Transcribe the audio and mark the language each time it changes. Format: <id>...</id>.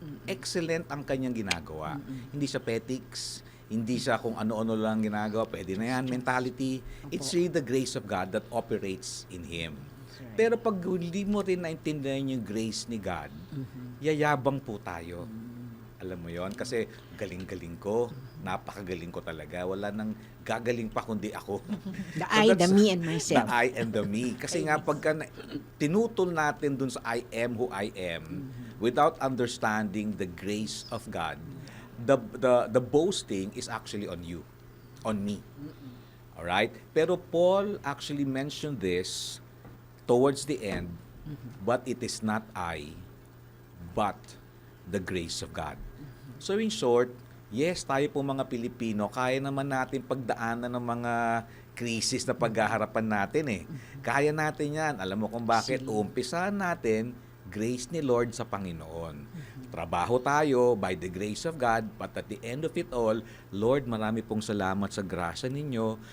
<tl>Excellent ang kanyang ginagawa. Hindi siya petics, hindi siya kung ano-ano lang ginagawa, pwede na yan, mentality.</tl> <en>It's really the grace of God that operates in him.</en> <tl>Pero pag hindi mo rin naintindihan yung grace ni God, yayabang po tayo. Alam mo yon, kasi galing-galing ko, napakagaling ko talaga. Wala nang gagaling pa kundi ako.</tl> <en>The I, the me, and myself. The I and the me.</en> <tl>Kasi nga pagka tinutol natin dun sa</tl> <en>I am who I am, without understanding the grace of God, the boasting is actually on you, on me. All right? Pero Paul actually mentioned this towards the end, but it is not I, but the grace of God. So in short, yes,</en> <tl>tayo po mga Pilipino, kaya naman natin pagdaanan ng mga krisis na paghaharapan natin eh. Kaya natin yan. Alam mo kung bakit? Uumpisahan natin, grace ni Lord sa Panginoon. Trabaho tayo</tl> <en>by the grace of God, but at the end of it all, Lord,</en> <tl>marami pong salamat sa grasya ninyo.</tl>